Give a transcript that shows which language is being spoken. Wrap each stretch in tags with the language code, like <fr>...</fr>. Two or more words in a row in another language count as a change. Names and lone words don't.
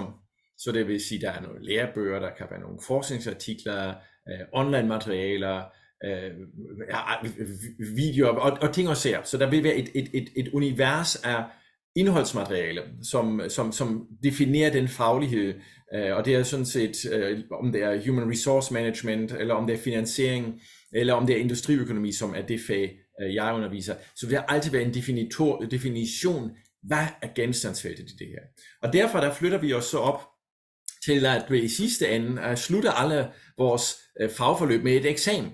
<da>Så det vil sige, at der er nogle lærebøger, der kan være nogle forskningsartikler, online materialer, videoer og ting og sager. Så der vil være et univers af indholdsmateriale, som definerer den faglighed, og det er sådan set, om det er</da> <en>human resource management,</en> <da>eller om det er finansiering, eller om det er industriøkonomi, som er det fag, jeg underviser. Så vil der altid være en definition, hvad er genstandsfeltet i det her. Og derfor der flytter vi os så op til, at vi i sidste ende slutter alle vores fagforløb med et eksamen.</da>